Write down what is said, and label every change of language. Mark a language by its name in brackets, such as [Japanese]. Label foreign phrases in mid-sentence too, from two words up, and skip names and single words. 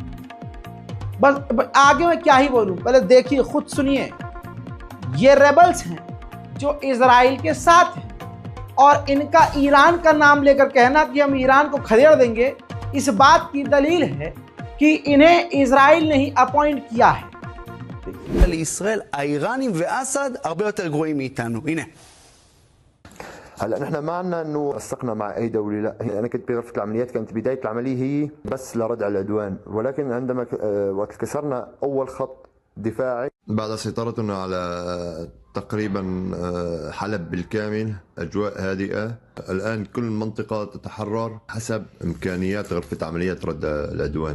[Hindi] बस आगे मैं क्या ही बोलूं, पहले देखिए, खुद सुनिए। ये रेबल्स हैं जो इजराइल के साथ हैं और इनका ईरान का नाम लेकर कहना कि हम ईरान को खदेड़ देंगे, इस बात की दलील है कि इन्हें इजराइल ने ही अपॉइंट किया है। [Hebrew] לישראל האיראנים ואסד הרבה יותר גרועים מאיתנו. הנה. [Arabic] هلا نحن ما عندنا انه نسقنا مع اي دوله، لا، انا كنت بغرفه العمليات، كانت بدايه العمليه هي بس لردع العدوان، ولكن عندما وقت كسرنا اول خط دفاعي بعد سيطرتنا على تقريبا حلب بالكامل، اجواء هادئه، الان كل المنطقه تتحرر حسب امكانيات غرفه عمليات رد العدوان.